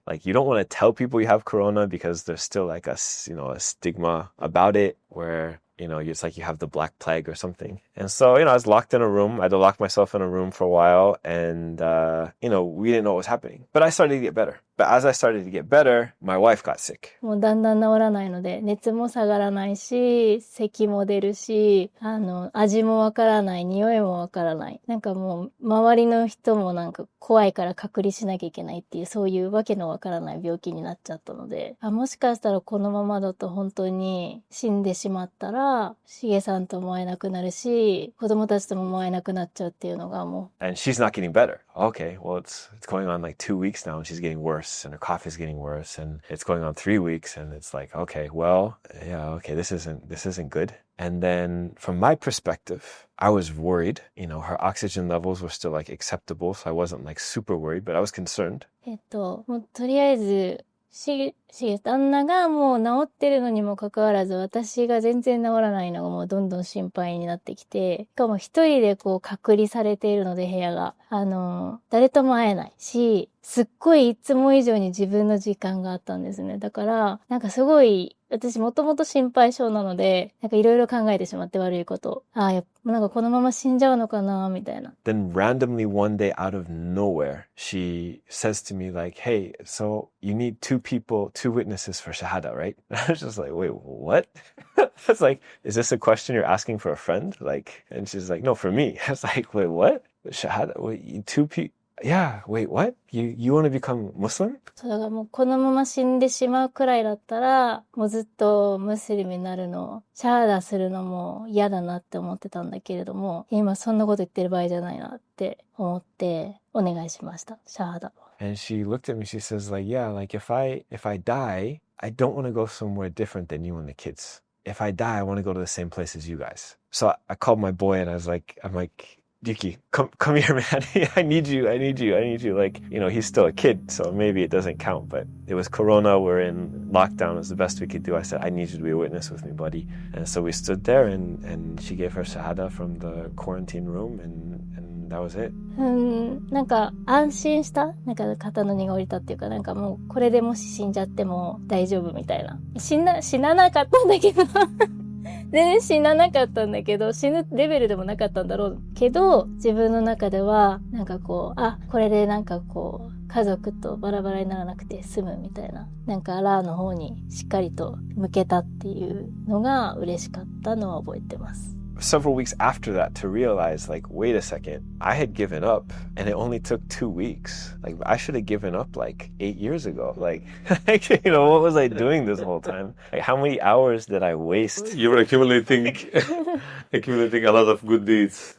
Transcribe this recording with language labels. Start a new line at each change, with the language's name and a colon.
English: Like, you don't want to tell people you have Corona because there's still like a stigma about it where, it's like you have the Black Plague or something. And so, I was locked in a room. I had to lock myself in a room for a while and, we didn't know what was happening. But I started to get better. But as I started to get better, my wife got sick.
Japanese: もうだんだん治らないので、熱も下がらないし、咳も出るし、味もわからない、匂いもわからない。なんかもう、周りの人もなんか怖いから隔離しなきゃいけないっていう、そういうわけのわからない病気になっちゃったので、もしかしたらこのままだと本当に死んでしまったら、しげさんとも会えなくなるし、子供たちとも会えなくなっちゃうっていうのがもう。
English: And she's not getting better. Okay, well, it's going on like 2 weeks now and she's getting worse. And her cough is getting worse and it's going on 3 weeks and it's like, okay, well, yeah, okay, this isn't good. And then from my perspective, I was worried, her oxygen levels were still like acceptable. So I wasn't like super worried, but I was concerned.
Japanese: もうとりあえず、旦那がもう治ってるのにもかかわらず、私が全然治らないのがもうどんどん心配になってきて、しかも一人でこう隔離されているので部屋が、誰とも会えないし、すっごいいつも以上に自分の時間があったんですね。だから、なんかすごい、私もともと心配性なので、なんかいろいろ考えてしまって悪いこと。なんかこのまま死んじゃうのかな、みたいな。
English: Then randomly one day out of nowhere, she says to me like, hey, so you need 2 witnesses for Shahada, right? And I was just like, wait, what? It's like, is this a question you're asking for a friend? Like, and she's like, no, for me. I was like, wait, what? Shahada? Wait, 2 people? Yeah, wait, what? You want to become Muslim?
Japanese: そうだからもうこのまま死んでしまうくらいだったら、もうずっとムスリムになるの、シャハダするのも嫌だなって思ってたんだけれども、今そんなこと言ってる場合じゃないなって思ってお願いしました、シャハダ。
English: And she looked at me, she says like, yeah, like if I die, I don't want to go somewhere different than you and the kids. If I die, I want to go to the same place as you guys. So I called my boy and I'm like, Yuki, come here, man. I need you. Like, he's still a kid, so maybe it doesn't count, but it was Corona. We're in lockdown. It was the best we could do. I said, I need you to be a witness with me, buddy. And so we stood there and she gave her Shahada from the quarantine room and that was it.
Japanese: なんか安心した、なんか肩の荷が下りたっていうか、なんかもうこれでもし死んじゃっても大丈夫みたいな。死ななかったんだけど全然死ななかったんだけど、死ぬレベルでもなかったんだろうけど、自分の中ではなんかこう、これでなんかこう家族とバラバラにならなくて済むみたいな、なんかアラーの方にしっかりと向けたっていうのが嬉しかったのは覚えてます。
English: Several weeks after that to realize, like, wait a second, I had given up and it only took 2 weeks. Like, I should have given up like 8 years ago. Like, what was I doing this whole time? Like, how many hours did I waste? You were accumulating a lot of good deeds.